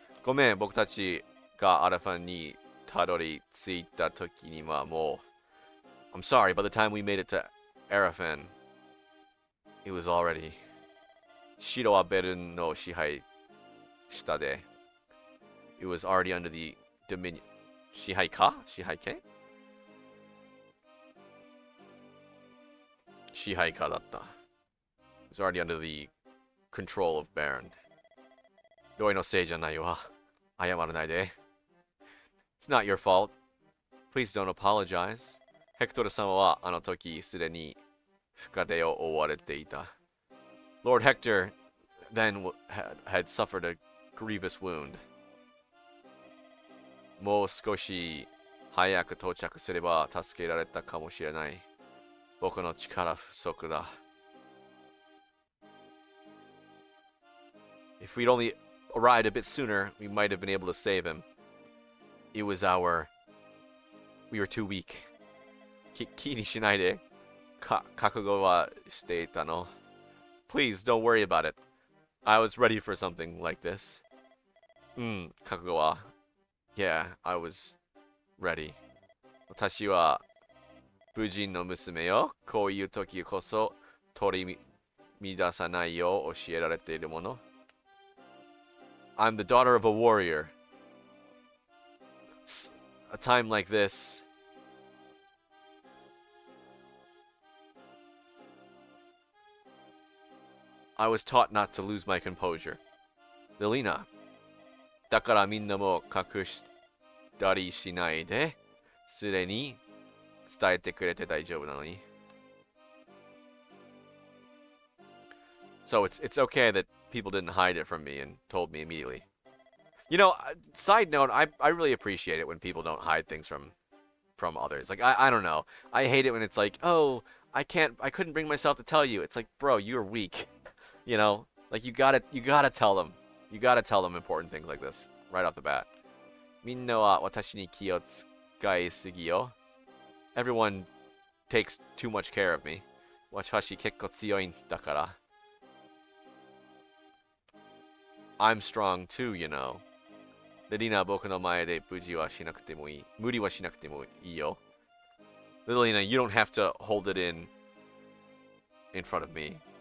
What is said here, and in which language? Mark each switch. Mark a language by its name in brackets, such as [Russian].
[Japanese] ごめん、僕たちがアラファンにたどり着いた時にはもう [English] I'm sorry, by the time we made it to Arafan, it was already [Japanese] 城はベルンの支配下で [English] It was already under the dominion [Japanese] 支配か支配権支配下だった [English] It was already under the control of Baron [Japanese] ロイのせいじゃないわ。謝らないで。 [English] It's not your fault. Please don't apologize. [Japanese] ヘクトル様はあの時すでに深手を負われていた。 [English] Lord Hector then had suffered a grievous wound. [Japanese] もう少し早く到着すれば助けられたかもしれない。僕の力不足だ。 [English] If we'd only arrived a bit sooner, we might have been able to save him. It was we were too weak. [Japanese] 気にしないで。覚悟はしていたの。 [English] Please don't worry about it. I was ready for something like this. [Japanese] 覚悟は。 [English] Yeah, I was ready. [Japanese] 私は武人の娘よ。こういう時こそ取り乱さないよう教えられているもの。 [English] I'm the daughter of a warrior. A time like this, I was taught not to lose my composure. [Japanese] Lilina, だからみんなも隠したりしないで、すでに伝えてくれて大丈夫なのに。 [English] So it's okay that people didn't hide it from me and told me immediately. You know, side note, I really appreciate it when people don't hide things from others. Like I don't know. I hate it when it's like, "Oh, I couldn't bring myself to tell you." It's like, "Bro, you're weak." You know? Like you got to tell them. You got to tell them important things like this right off the bat. [Japanese] みんなは私に気を使いすぎよ. [English] Everyone takes too much care of me. [Japanese] 私結構強いんだから. [English] I'm strong too, you know. [Japanese] で、リナは僕の前で無理はしなくてもいいよ. [English] Lilina, you don't have to hold it in front of me.